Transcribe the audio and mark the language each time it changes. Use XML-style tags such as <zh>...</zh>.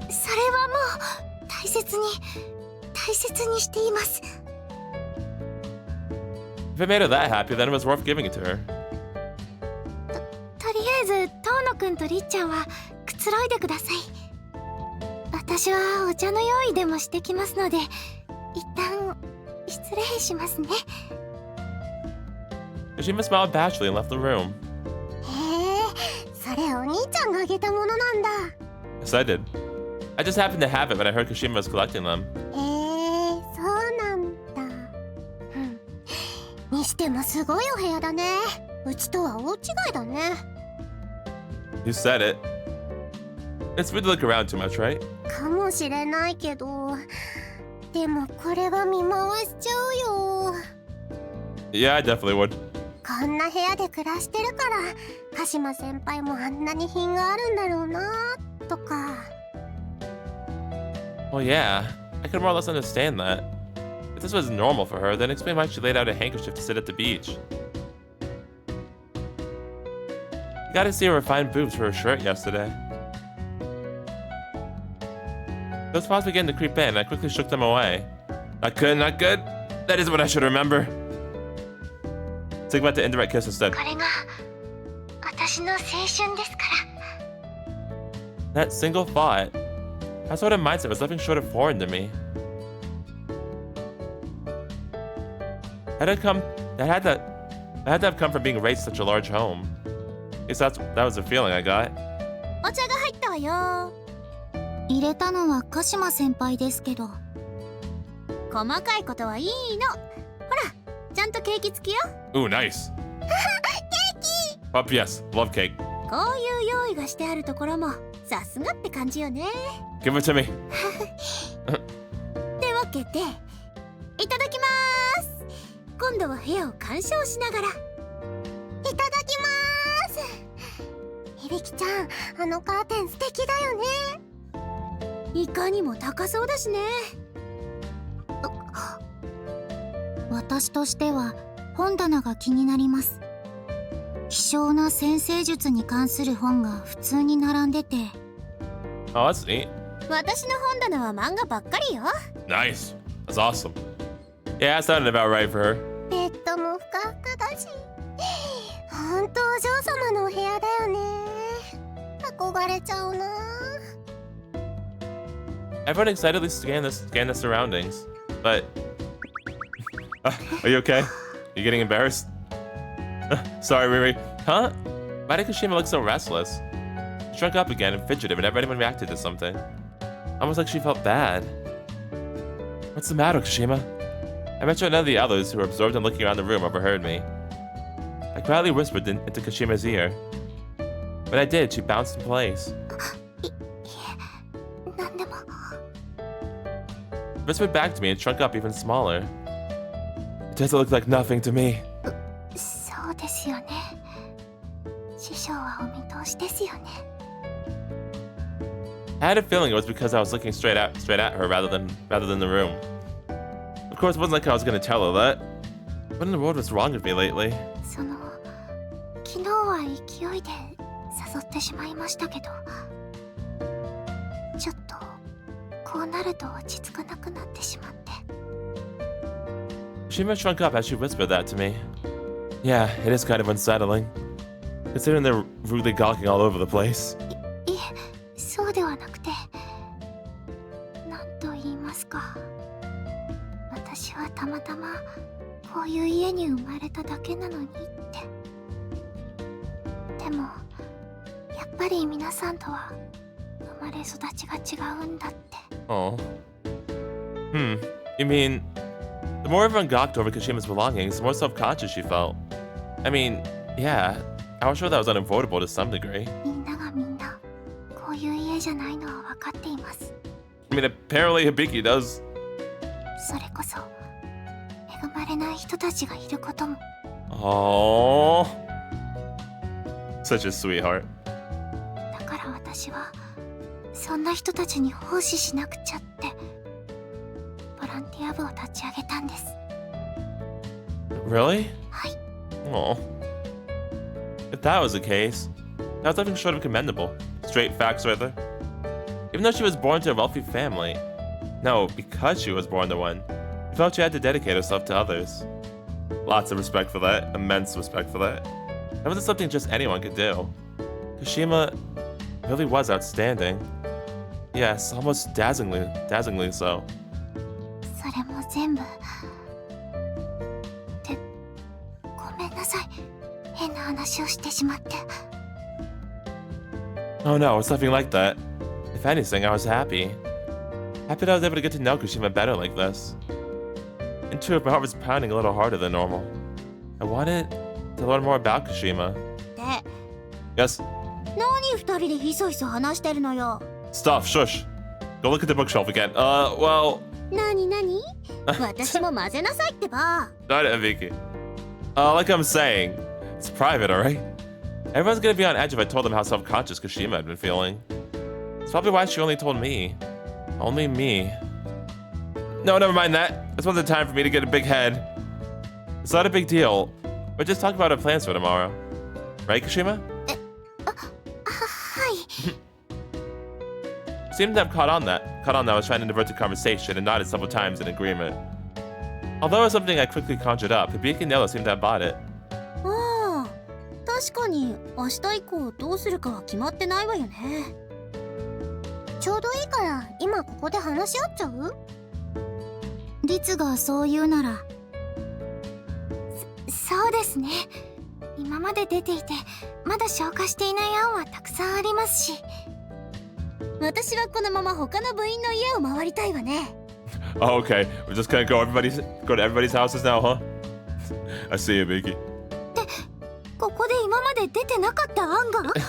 <ja>それはもう大切にしています。</ja> <en>If it made her that happy, then it was worth giving it to her.</en> <ja>とりあえず遠野くんとりっちゃんはくつろいでください。私はお茶の用意でもしてきますので、一旦失礼しますね。</ja> <en>Kashima smiled bashfully and left the room.</en> <ja>へえ、それお兄ちゃんがあげたものなんだ。</ja> <en>Yes, I did. I just happened to have it when I heard Kashima was collecting them.</en> <ja>そうなんだ。にしてもすごいお部屋だね。うちとは大違いだね。</ja> <en>You said it. It's weird to look around too much, right?</en> <ja>かもしれないけど、でもこれは見回しちゃうよ。</ja> <en>Yeah, I definitely would.</en> <ja>こんな部屋で暮らしてるから鹿島先輩もあんなに品があるんだろうなとか。</ja> <en>Well, yeah. I could more or less understand that. If this was normal for her, then explain why she laid out a handkerchief to sit at the beach. You gotta see her refined boobs for her shirt yesterday. Those thoughts began to creep in, and I quickly shook them away. Not good, not good. That is what I should remember. Think about the indirect kiss instead.</en> <ja>これが私の青春ですから。</ja> <en>That single thought. That sort of mindset was nothing short of foreign to me. That had to have come from being raised in such a large home. At least that was the feeling I got.</en> <ja>お茶が入ったわよ。入れたのは鹿島先輩ですけど。細かいことはいいの。ほら、ちゃんとケーキ付きよ。</ja> <en>Ooh, nice.</en> <ja>ケーキ。</ja> <en>Oh, yes, love cake.</en> <ja>こういう用意がしてあるところもさすがって感じよね。</ja> <en>Give it to me.</en> <ja>ってわけで、いただきます。今度は部屋を鑑賞しながら。いただきます。響ちゃん、あのカーテン素敵だよね。いかにも高そうだしね。私としては本棚が気になります。希少な占星術に関する本が普通に並んでて。</ja> <en>Oh, that's neat.</en> <ja>私の本棚は漫画ばっかりよ。</ja> <en>Nice. That's awesome. Yeah, that sounded about right for her.</en> <ja>床もふかふかだし、ほんとお嬢様のお部屋だよね。憧れちゃうな。</ja> <en>Everyone excitedly scanned the surroundings, but are you okay? You getting embarrassed? Sorry, Riri. Huh? Why did Kashima look so restless? She shrunk up again and fidgeted whenever anyone reacted to something. Almost like she felt bad. What's the matter, Kashima? I bet you none of the others who were absorbed in looking around the room overheard me. I quietly whispered into Kashima's ear. When I did, she bounced in place. Whispered back to me and shrunk up even smaller. It doesn't look like nothing to me.</en> <ja>そうですよね。師匠はお見通しですよね。</ja> <en>I had a feeling it was because I was looking straight at her rather than the room. Of course, it wasn't like I was going to tell her that. What in the world was wrong with me lately?</en> <ja>その昨日は勢いで誘ってしまいましたけど、ちょっとこうなると落ち着かなくなってしまって。</ja> <en>Shima shrunk up as she whispered that to me. Yeah, it is kind of unsettling, considering they're rudely gawking all over the place.</en> <ja>いえ、そうではなくて、なんと言いますか。私はたまたまこういう家に生まれただけなのにって。でも、やっぱり皆さんとは生まれ育ちが違うんだって。</ja> <en>Oh. You mean, the more everyone gawked over Kashima's belongings, the more self-conscious she felt. I mean, yeah, I was sure that was unavoidable to some degree.</en> <ja>みんながみんなこういう家じゃないのは分かっています。</ja> <en>I mean, apparently Hibiki does.</en> <ja>それこそ恵まれない人たちがいることも。</ja> <en>Oh, such a sweetheart.</en> <ja>だから私はそんな人たちに奉仕しなくちゃってボランティア部を立ち上げたんです。</ja> <en>Really?</en> <ja>はい。</ja> <en>Oh. If that was the case, that was nothing short of commendable. Straight facts right there. Even though she was born to a wealthy family, no, because she was born to one, she felt she had to dedicate herself to others. Lots of respect for that. Immense respect for that. That wasn't something just anyone could do. Kashima really was outstanding. Yes, almost dazzlingly so.</en> <ja>それも全部。ってごめんなさい。変な話をしてしまって。</ja> <en>Oh no, it's nothing like that. If anything, I was happy. Happy that I was able to get to know Kashima better like this. In truth, my heart was pounding a little harder than normal. I wanted to learn more about Kashima.</en> <ja>で、</ja> <en>Yes?</en> <ja>何二人でひそひそ話してるのよ。</ja> <en>Stuff, shush. Go look at the bookshelf again. Well...</en> <ja>何私も混ぜなさいってば。</ja> <en>Not Hibiki. Like I'm saying, it's private, alright? Everyone's gonna be on edge if I told them how self-conscious Kashima had been feeling. It's probably why she only told me. Only me. No, never mind that. This wasn't the time for me to get a big head. It's not a big deal. We're just talking about our plans for tomorrow. Right, Kashima?</en> <ja>はい。</ja> <en>Seemed to have caught on that I was trying to divert the conversation and nodded several times in agreement. Although it was something I quickly conjured up, Hibiki and Nella seemed to have bought it.</en> <ja>ああ、確かに明日以降どうするかは決まってないわよね。ちょうどいいから今ここで話し合っちゃう？リツがそう言うなら。そうですね。今まで出ていてまだ消化していない案はたくさんありますし。私はこのまま他の部員の家を回りたいわね。</ja> <en>Oh, okay. We're just gonna go to everybody's houses now, huh? I see you, Hibiki.</en> <ja>で、ここで今まで出てなかった案が</ja>